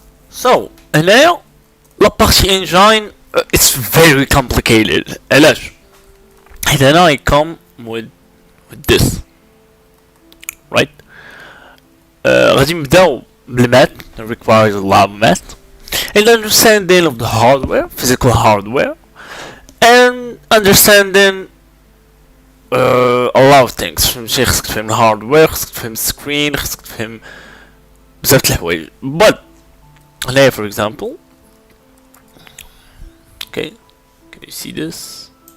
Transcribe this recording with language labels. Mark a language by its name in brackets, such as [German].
[English] So now [French] la partie [English] engine it's very complicated. [Arabic] علاش؟ حيت هنا [English] I come with this, right? [Arabic] غادي نبداو بالماth. [English] It requires a lot of math and understanding of the hardware, physical hardware, and understanding a lot of things. [Arabic] فهمتي خصك تفهم الهاردوير، خصك تفهم السكرين، خصك تفهم بزاف د الحوايج. [English] But هنايا for example, okay, can you see this?